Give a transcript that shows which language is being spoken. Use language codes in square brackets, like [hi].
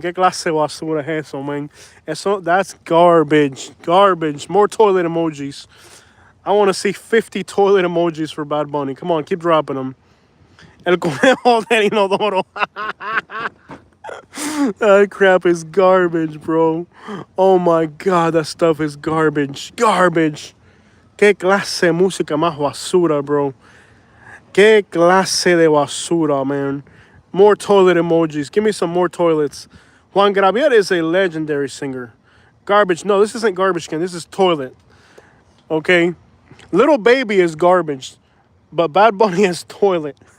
[es] ¿Qué clase basura es eso, man? [en] That's garbage. Garbage. More toilet emojis. I want to see 50 toilet emojis for Bad Bunny. Come on, keep dropping them. [es] El conejo del inodoro. [en] That crap is garbage, bro. Oh my god, that stuff is garbage. Garbage. [es] ¿Qué clase de música más basura, bro? ¿Qué clase de basura, man? [en] More toilet emojis. Give me some more toilets. Juan Gabriel is a legendary singer. Garbage. No, this isn't garbage can. This is toilet. Okay? Little Baby is garbage, but Bad Bunny is toilet.